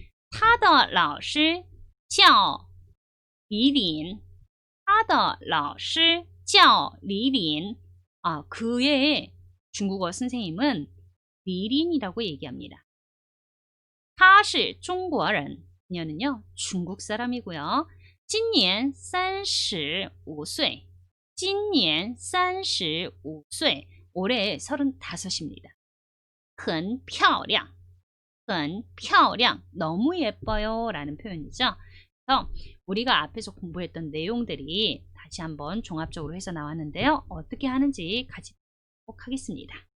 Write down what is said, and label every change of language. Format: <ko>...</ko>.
<zh>他的老师叫李林 他的老师叫李林</zh> <ko>그의 중국어 선생님은 리린이라고 얘기합니다.</ko> <zh>他是中国人</zh> <ko>그녀는요, 중국 사람이고요.</ko> <zh>今年35岁 今年35岁</zh> <ko>올해 35입니다.</ko> <zh>很漂亮 很漂亮</zh> <ko>너무 예뻐요 라는 표현이죠. 그래서 우리가 앞에서 공부했던 내용들이 다시 한번 종합적으로 해서 나왔는데요. 어떻게 하는지 같이 보도록 하겠습니다.</ko>